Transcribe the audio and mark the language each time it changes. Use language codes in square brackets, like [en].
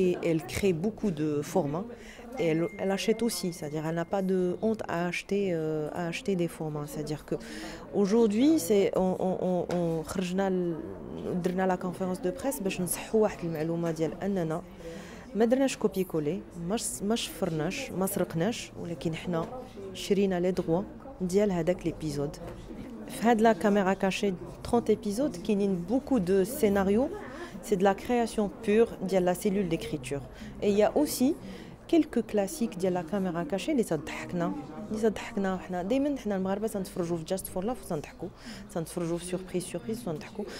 [fr] Elle crée beaucoup de formats et elle achète aussi, c'est-à-dire elle n'a pas de honte à acheter des formats. C'est-à-dire que aujourd'hui, on [ar] درنا [fr] la conférence de presse [ar] باش نصحوا واحد المعلومه ديال اننا ما درناش كوبي كولي ما شفرناش ما سرقناش ولكن حنا شرينا لي droits ديال هذاك ليبيزود. في هاد [fr] la caméra cachée 30 épisodes [ar] كاينين [fr] beaucoup de scénarios, c'est de la création pure ديال la cellule d'écriture. Et il y a aussi quelques classiques ديال la caméra cachée [ar] اللي تضحكنا وحنا دائما حنا المغاربه تنتفرجوا في جاست فور لاف وتنضحكوا تنتفرجوا في سوربريز وتنضحكوا.